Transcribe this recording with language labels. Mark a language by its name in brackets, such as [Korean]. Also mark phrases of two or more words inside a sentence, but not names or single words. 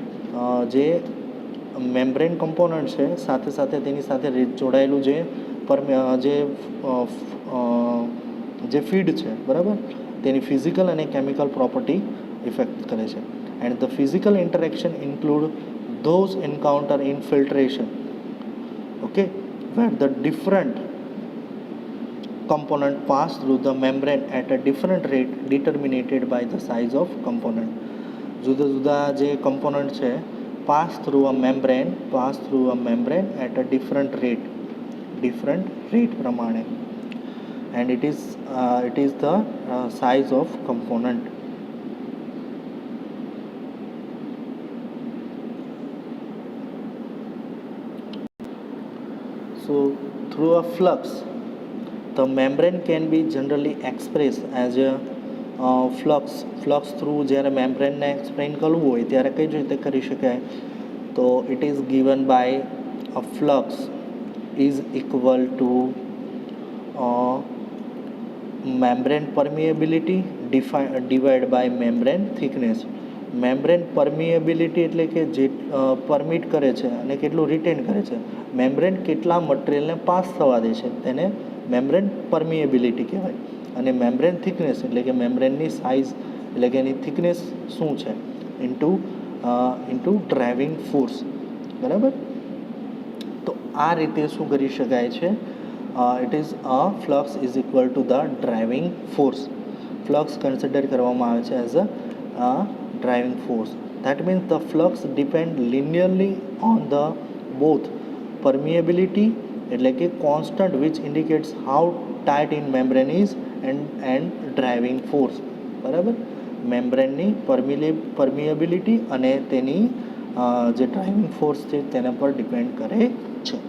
[Gujarati] જે [English] membrane component [Gujarati] છે સાથે સાથે તેની સાથે જોડાયેલું જે ફીડ છે, બરાબર, તેની ફિઝિકલ અને [English] chemical property effect [Gujarati] કરે છે. [English] and the physical interaction include those encounter in filtration, okay, where the different component pass through the membrane at a different rate determined by the size of component. [Gujarati] જુદા જુદા જે [English] component છે pass through a membrane at a different rate પ્રમાણે, and it is the size of component. So through a flux, the membrane can be generally expressed as a flux through. [Gujarati] જ્યારે મેમ્બ્રેનને એક્સપ્લેન કરવું હોય ત્યારે કઈ રીતે કરી શકાય? [English] તો it is given by a flux is equal to membrane permeability divided by membrane thickness. membrane permeability [Gujarati] એટલે કે જે પરમિટ કરે છે અને કેટલું રિટેન કરે છે. મેમ્બ્રેન કેટલા મટીરિયલને પાસ થવા દે છે તેને [English] membrane permeability [Gujarati] કહેવાય. અને [English] membrane thickness [Gujarati] એટલે કે મેમ્બ્રેનની સાઇઝ એટલે કે એની થિકનેસ શું છે [English] into driving force. [Gujarati] બરાબર. તો આ રીતે શું કરી શકાય છે, [English] it is flux is equal to the driving force. flux consider [Gujarati] કરવામાં આવે છે [English] as a driving force. That means the flux depend linearly on the both permeability [Gujarati] એટલે કે [English] constant which indicates how tight in membrane is and driving force. [Gujarati] બરાબર. મેમ્બ્રેનની પરમિએબિલિટી અને તેની જે [English] driving force [Gujarati] છે તેના પર ડિપેન્ડ કરે